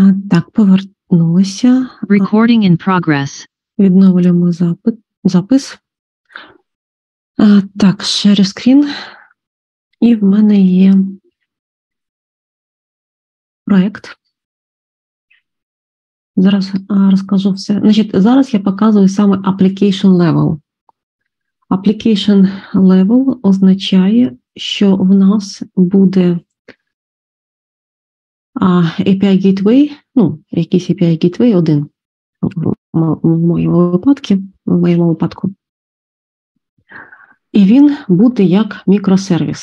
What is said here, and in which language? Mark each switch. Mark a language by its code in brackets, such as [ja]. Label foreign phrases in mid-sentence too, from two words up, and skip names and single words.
[uk] Так, повернулися. [en] Recording in progress. [uk] Відновлюємо запис. Так, [en] share screen. [uk] І в мене є проєкт. Зараз розкажу все. Значить, зараз я показую саме [en] application level. Application level [uk] означає, що в нас буде [en] API Gateway, [uk] якийсь [en] API Gateway [uk] один в моєму випадку. І він буде як мікросервіс.